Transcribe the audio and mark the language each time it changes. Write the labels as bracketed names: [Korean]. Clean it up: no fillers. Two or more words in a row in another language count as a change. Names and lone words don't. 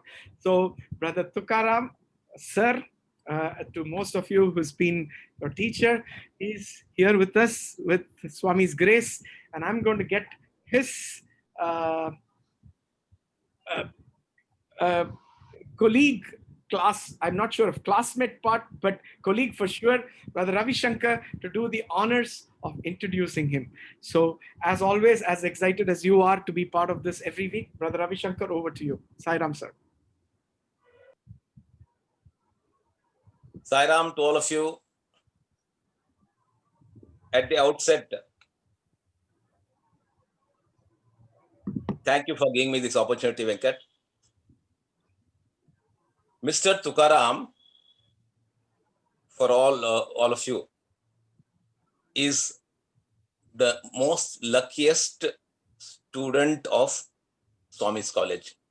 [English] So Brother Thukaram, sir, to most of you who's been your teacher, he's here with us with Swami's grace, and I'm going to get his colleague, class, I'm not sure of classmate part, but colleague for sure, Brother Ravi Shankar, to do the honors of introducing him. So as always, as excited as you are to be part of this every week, Brother Ravi Shankar, over to you. Sai Ram, sir. Sai Ram to all of you. At the outset, thank you for giving me this opportunity, Venkat. Mr. Thukaram, for all of you, is the most luckiest student of Swami's College.